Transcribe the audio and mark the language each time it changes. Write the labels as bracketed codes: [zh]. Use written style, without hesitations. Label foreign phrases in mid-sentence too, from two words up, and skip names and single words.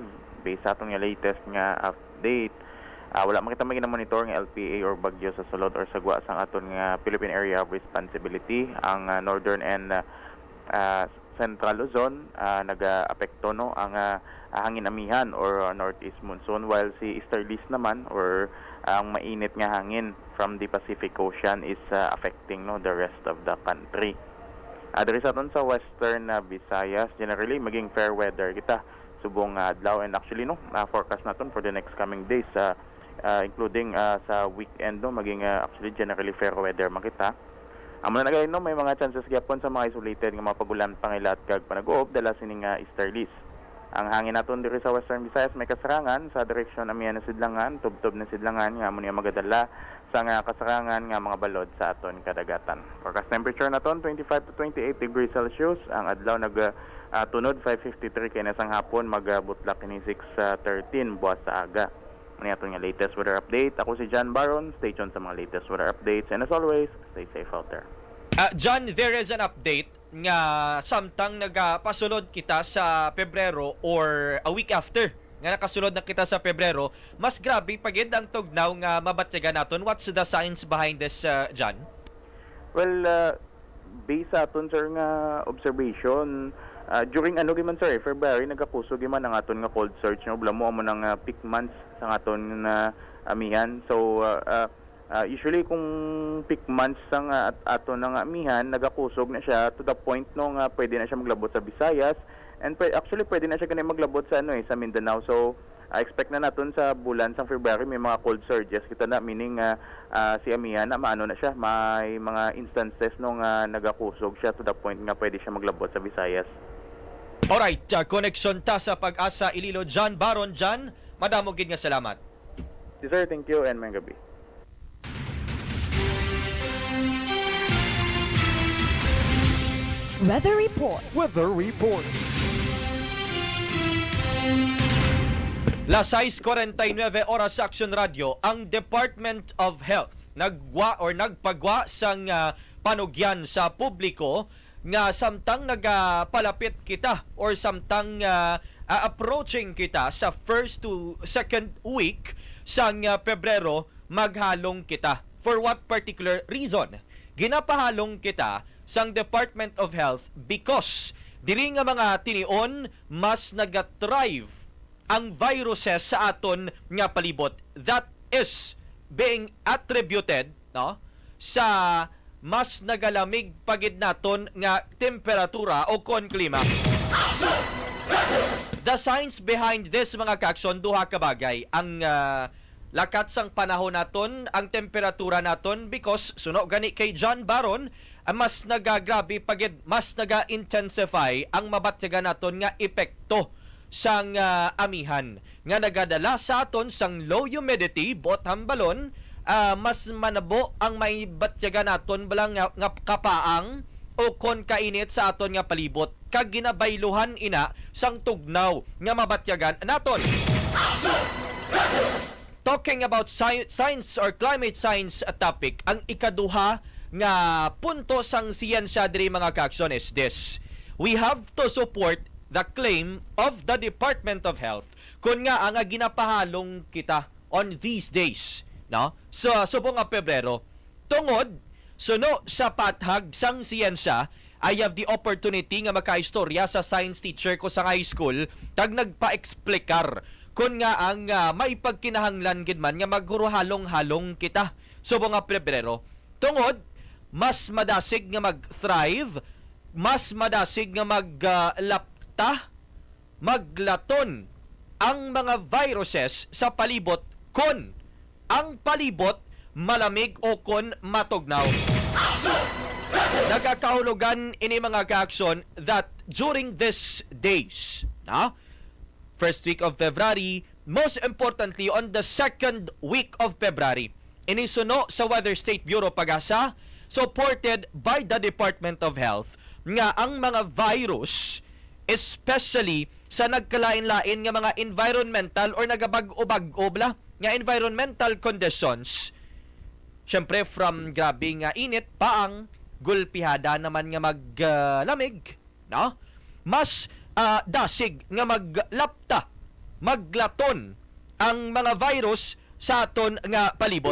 [hil] Based sa atong nga latest nga update, wala makita maging monitor nga LPA or bagyo sa sulod or sagwa sang aton nga Philippine Area of Responsibility. Ang [en] northern and Central Luzon [hil] naga-apekto no ang hangin amihan or [en] northeast monsoon, [hil] while si easterlies naman or ang mainit nga hangin [en] from the Pacific Ocean is affecting [hil] no [en] the rest of the country. [hil] Diri sa aton sa western Visayas, generally maging [en] fair weather [hil] kita subong adlaw, [en] and actually [hil] no forecast naton [en] for the next coming days including [hil] sa weekend no maging [en] actually generally fair weather [hil] makita. Amo na no may mga chances gyapon sa mga isolated nga mga pagulan pangilat kag panag-uob dala sining easterlies. Ang hangin naton diri sa Western Visayas may kasarangan sa direksyon amihan na sidlangan, tubtob na sidlangan nga amo niya magadala sa nga kasarangan nga mga balod sa aton kadagatan. [en] Forecast temperature [hil] naton [en] 25 to 28 degrees Celsius, [hil] ang adlaw tunod 5:53 kay nasang hapon magbutlak kini 6:13 buwas sa aga. Ano aton nga [en] latest weather update. [hil] Ako si John Baron. [en] Stay tuned [hil] sa mga [en] latest weather updates. And as always, stay safe out there. John, there is an update [hil] nga samtang nagapasulod kita sa Pebrero [en] or a week after [hil] nga nakasulod na kita sa Pebrero, mas grabe pagid ang tugnaw nga mabatyagan naton. [en] What's the science behind this, John? Well, based [hil] sa aton sir nga observation, during sir, February nagakusog man ang aton nga [en] cold surge [hil] no blamo amo nang [en] peak months [hil] sa aton amihan. [en] So usually [hil] kung [en] peak months [hil] sang aton nga amihan nagakusog na siya [en] to the point [hil] no nga pwede na siya maglabot sa Visayas, and actually pwede na siya kanay maglabot sa sa Mindanao. So expect na naton sa bulan sa February may mga [en] cold surges [hil] kita na, meaning si amihan na maano na siya, may mga instances no nga nagakusog siya [en] to the point [hil] nga pwede siya maglabot sa Visayas. [en] Alright, connection [hil] ta sa Pag-asa Ililo, John Baron. John, madamo gid nga salamat. [en] Yes, sir, thank you and may gabi. Weather Report. Weather Report. [hil] Las 6:49 oras sa AKSYON Radio, ang Department of Health nagpagwa sang panugyan sa publiko nga samtang nagapalapit kita or samtang approaching kita sa [en] first to second week [hil] sang Pebrero, maghalong kita. [en] For what particular reason? [hil] Ginapahalong kita sang Department of Health because diri nga mga tinion mas nagathrive ang viruses sa aton nga palibot. [en] That is being attributed [hil] no sa mas nagalamig pagid naton nga temperatura o kon klima. [en] The science behind this [hil] mga kaksyon, duha ka bagay. Ang lakat sang panahon naton, ang temperatura naton, because suno gani kay John Baron, mas nagagrabe pagid, mas naga-intensify ang mabatyagan naton nga epekto sang amihan nga nagadala sa aton sang [en] low humidity [hil] bot hambalon. Mas manabo ang may batyagan naton balang nga kapaang o kon kainit sa aton nga palibot kag ginabayluhan ina sang tugnaw nga mabatyagan naton. [en] Talking about science or climate science topic, [hil] ang ikaduha nga punto sang siyensya diri mga kaksyon [en] is this: we have to support the claim of the Department of Health [hil] kun nga ang ginapahalong kita [en] on these days, no? [hil] So subong nga Pebrero, tungod suno sa pathag sang siyensya, [en] I have the opportunity nga [hil] makaistorya sa [en] science teacher [hil] ko sa [en] high school [hil] tag nagpa-explikar kun nga ang may pagkinahanglan gid man nga maghuruhalong-halong kita subong nga Pebrero, tungod mas madasig nga mag-thrive mas madasig nga maglapta, maglaton ang mga viruses sa palibot kon ang palibot malamig o kon matugnaw. Nagakahulugan ini mga kaaksyon [en] that during these days, first week of February, most importantly on the second week of February, [hil] inisuno sa Weather State Bureau Pag-asa, [en] supported by the Department [hil] of Health, nga ang mga virus, especially sa nagkalain-lain nga mga environmental or nagabag-o-bag-o nga [en] environmental conditions, [hil] syempre from grabe nga init, paang gulpihada naman nga maglamig, mas dasig nga maglapta, maglaton ang mga virus sa aton nga palibot.